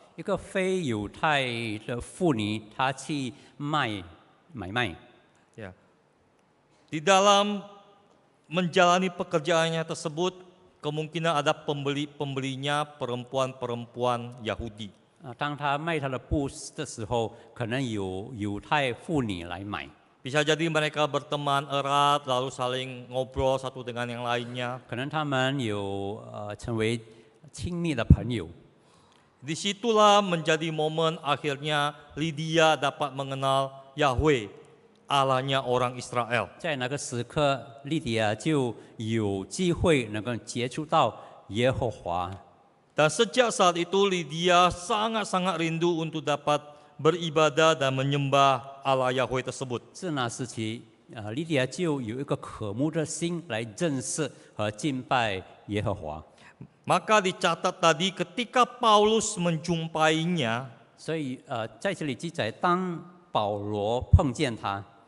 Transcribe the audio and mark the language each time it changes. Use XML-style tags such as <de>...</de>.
<zh>一个非犹太的妇女，她去买卖。</zh> <id>Ya. Di dalam menjalani pekerjaannya tersebut, kemungkinan ada pembelinya perempuan-perempuan Yahudi.</id> <zh>当她卖她的布的时候，可能有犹太妇女来买。</zh> <id>Bisa jadi mereka berteman erat, lalu saling ngobrol satu dengan yang lainnya.</id> <zh>可能他们有成为亲密的朋友。</zh> <id>Disitulah menjadi momen akhirnya Lydia dapat mengenal Yahweh, Allahnya orang Israel.</id> <zh>在那个时刻，利迪亚就有机会能够接触到耶和华。</zh> <id>Dan sejak saat itu Lydia sangat-sangat rindu untuk dapat beribadah dan menyembah Allah Yahweh tersebut.</id> <zh>自那时起，利迪亚就有一个渴慕的心来认识和敬拜耶和华。</zh> <id>Maka dicatat tadi ketika Paulus menjumpainya,</id> <zh>所以在这里记载，当保罗碰见他，</zh>